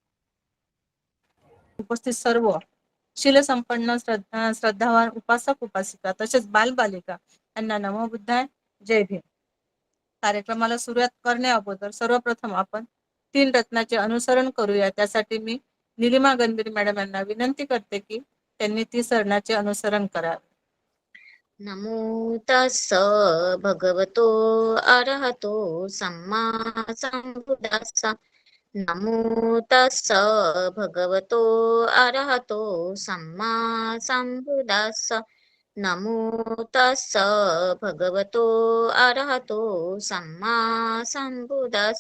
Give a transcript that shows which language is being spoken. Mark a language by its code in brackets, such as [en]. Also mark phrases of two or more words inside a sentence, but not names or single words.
[mr] उपस्थित सर्व शीलसंपन्न श्रद्धावान उपासक उपासिका तसेच बालबालिका यांना [pi] नमो बुद्धाय. [mr] जय भीम. कार्यक्रमाला सुरुवात करण्या अगोदर सर्वप्रथम आपण 3 रत्नाचे अनुसरण करूया. त्यासाठी मी निलिमा गंभीर मॅडम यांना विनंती करते की त्यांनी 3 रत्नाचे अनुसरण करावे. [pi] नमो तस्स भगवतो अरहतो सम्मा संबुद्धास्स. नमो तस्स भगवतो अरहतो सम्मा संबुद्धास्स. नमो तस्स भगवतो अरहतो सम्मा संबुद्धास्स.